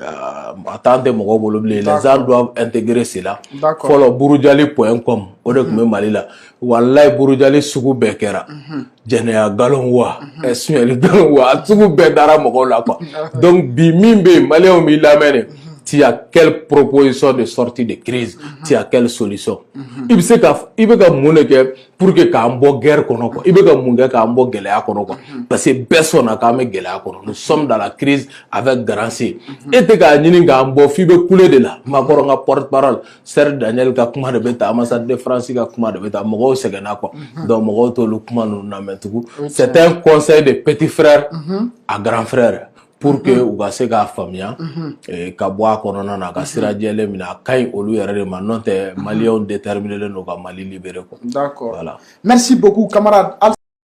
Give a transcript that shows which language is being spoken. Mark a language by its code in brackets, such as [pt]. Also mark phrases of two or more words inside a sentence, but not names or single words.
[bm] a t'an tɛ mɔgɔw bolo bilen [fr] les gens doivent intégrer cela [bm] fɔlɔ burujali.com o de tun bɛ Mali la walayi burujali sugu bɛɛ kɛra jɛnɛya galon wa suɲɛli galon wa a sugu bɛɛ dara mɔgɔw la quoi donc bi min bɛ yen Maliens b'i lamɛn de [fr] tu as quelle proposition de sortie de crise tu as quelle solution [bm] i bɛ ka mun de kɛ [fr] pour que [bm] k'an bɔ guerre kɔnɔ quoi i bɛ ka mun kɛ k'an bɔ gɛlɛya kɔnɔ quoi [fr] parce que [bm] bɛɛ sɔnna k'an bɛ gɛlɛya kɔnɔ [fr] nous sommes dans la crise avec grand C [bm] e tɛ k'a ɲini k'an bɔ f'i bɛ kule de la Makɔrɔ ka [fr] porte parole [bm] Serge Daniel ka kuma de bɛ ta ambassade de France ka kuma de bɛ ta mɔgɔw sɛgɛnna quoi donc mɔgɔw t'olu kuma ninnu lamɛn tugun [fr] c'est un conseil de petit frère à grand frère pour que [bm] u ka se k'a faamuya ka bɔ a kɔnɔna na ka sira jɛlen minɛ a ka ɲi olu yɛrɛ de ma n'o tɛ maliyɛnw déterminés don ka Mali libérer quoi. [fr] D'accord. Voilà. Merci beaucoup camarade.